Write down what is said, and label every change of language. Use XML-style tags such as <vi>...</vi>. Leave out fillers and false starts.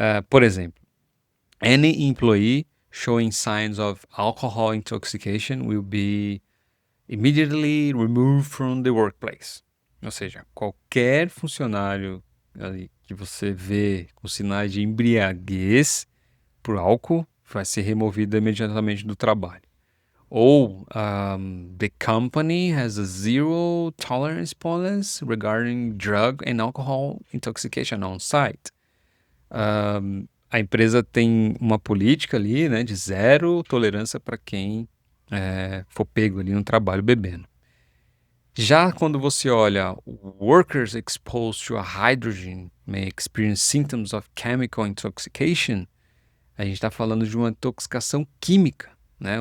<pt>Por exemplo,</pt> <en>any employee showing signs of alcohol intoxication will be immediately removed from the workplace.</en> <pt>Ou seja, qualquer funcionário ali que você vê com sinais de embriaguez por álcool vai ser removido imediatamente do trabalho.</pt> <en>Ou the company has a zero tolerance policy regarding drug and alcohol intoxication on site.</en> <pt>A empresa tem uma política ali, né, de zero tolerância para quem for pego ali no trabalho bebendo. Já quando você olha</pt> <en>workers exposed to a hydrogen may experience symptoms of chemical intoxication,</en> <pt>a gente está falando de uma intoxicação química, né?</pt>